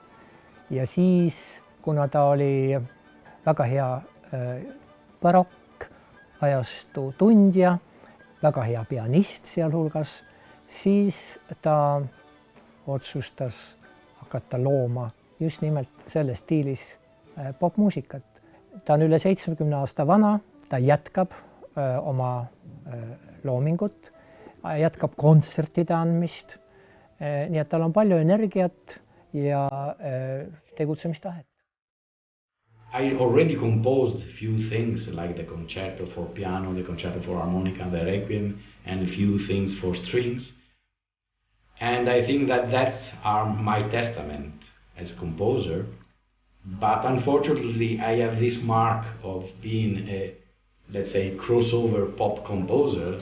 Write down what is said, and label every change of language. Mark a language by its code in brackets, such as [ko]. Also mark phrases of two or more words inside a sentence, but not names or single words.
[et] Ja siis, kuna ta oli väga hea barokk-ajastu tundja, väga hea pianist sealhulgas, siis ta otsustas hakata looma just nimelt selles stiilis popmuusikat. Ta on üle 70 aasta vana, ta jätkab oma loomingut, jätkab kontsertide andmist, nii et tal on palju energiat ja tegutsemistahet. [en] I already composed a few things like the concerto for piano, the concerto for harmonica, the requiem, and a few things for strings. And I think that that's my testament as a composer. But unfortunately, I have this mark of being a, let's say, crossover pop composer.